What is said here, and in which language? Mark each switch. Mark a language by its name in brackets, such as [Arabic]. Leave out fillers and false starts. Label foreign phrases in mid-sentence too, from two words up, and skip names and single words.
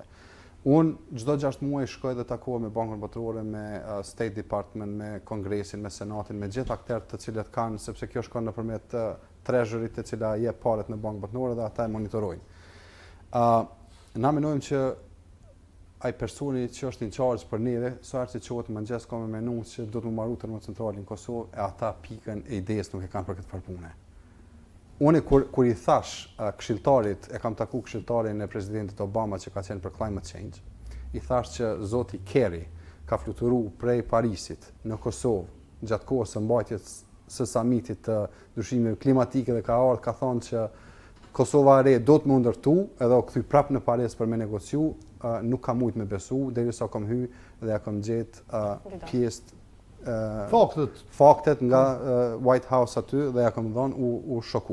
[Albanian] Unë çdo 6 muaj shkoj dhe takohem me Bankën Botërore, me State Department, me Kongresin, me Senatin, me gjithë aktorët të cilët kanë, sepse kjo shkon nëpërmjet treasuryt të cila jep parat në Bankën Botërore dhe ata e monitorojnë. Na mendojmë që ai personi që është [English] in charge [Albanian] për neve, sa herë që çohet mëngjes ka me menuar që do të marrë termocentralin në Kosovë, e ata pikën e idesë nuk e kanë për këtë farë pune. Unë kur i thash këshilltarit, e kam taku këshilltarin e presidentit Obama që ka qenë për [English] climate change, [Albanian] i thash që zoti Kerry ka fluturuar prej Parisit në Kosovë gjatë kohës së mbajtjes së samitit të ndryshimeve klimatike dhe ka ardhur ka thonë që Kosova e re do të më ndërtu edhe u kthy prapë në Paris për me negociu, nuk kam mujt me besu derisa kam hy dhe ja kam gjet pjesë faktet nga White House aty dhe ja kam dhënë u shoku.